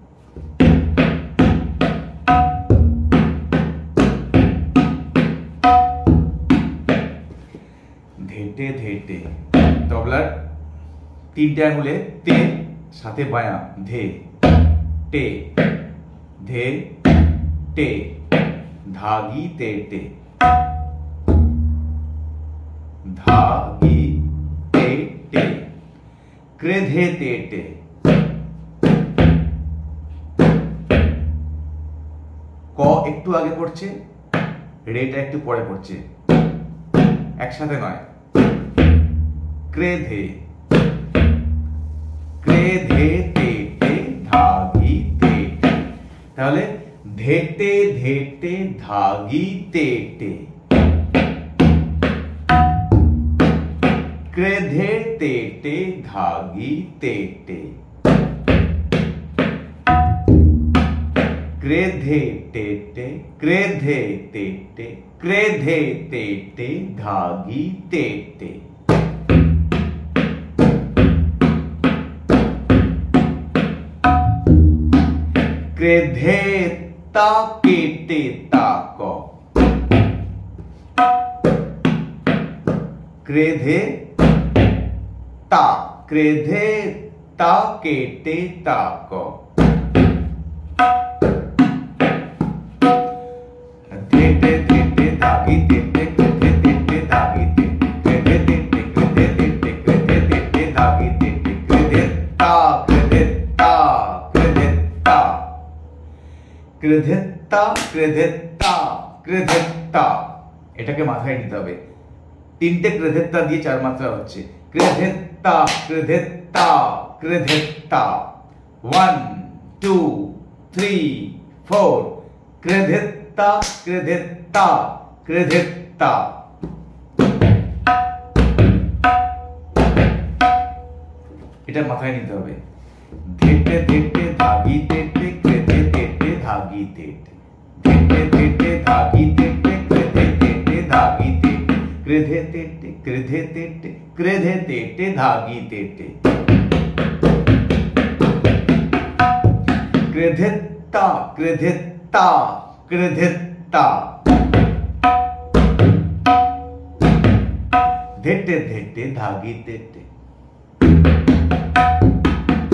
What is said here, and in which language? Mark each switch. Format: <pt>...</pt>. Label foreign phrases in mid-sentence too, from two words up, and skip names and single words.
<bn>ধেটে ধেটে, তবলার 3টে আঙুলে তে, সাথে বায়া ধে টে, ধে টে, ধাগি তেটে, ধাগি তেটে, ক্রেধে তেটে। ক একটু আগে পড়ছে, রেটা একটু পরে পড়ছে, একসাথে নয়। ক্রেধে, ক্রেধে তেটে ধাগি তেটে। তাহলে ধেটে ধেটে ধাগি তেটে, ক্রেধে তেটে ধাগি তেটে, ক্রেধে তেটে, ক্রেধে তেটে, ক্রেধে তেটে ধাগি তেটে। ক্রেধে তা কেটে তাক, ক্রেধে তা, ক্রেধে তা কেটে তাক। ধেটে ধেটে ধাগি তেটে, ক্রেধে তেটে ধাগি তেটে, ক্রেধে তেটে, ক্রেধে তেটে, ক্রেধে তেটে ধাগি তেটে, ক্রেধে তা, ক্রেধে তা, ক্রেধে তা, ক্রেধে তা, ক্রেধে তা, ক্রেধে তা। এটাকে মাথায় নিতে হবে। 3টে ক্রেধে তা দিয়ে 4 মাত্রা হচ্ছে। ক্রেধে তা, ক্রেধে তা, ক্রেধে তা। 1 2 3 4, ক্রেধে তা, ক্রেধে তা, ক্রেধে তা। এটা মাথায় নিতে হবে। ধেটে ধেটে ধাগি তেটে, ক্রেধে তেটে ধাগি তেটে, ধেটে ধেটে ধাগি তেটে, ক্রেধে তেটে ধাগি তেটে, ক্রেধে তেটে, ক্রেধে তেটে, ক্রেধে তেটে ধাগি তেটে। ক্রেধে তা, ক্রেধে তা, ক্রেধে তা। ধেটে ধেটে ধাগি তেটে।</bn>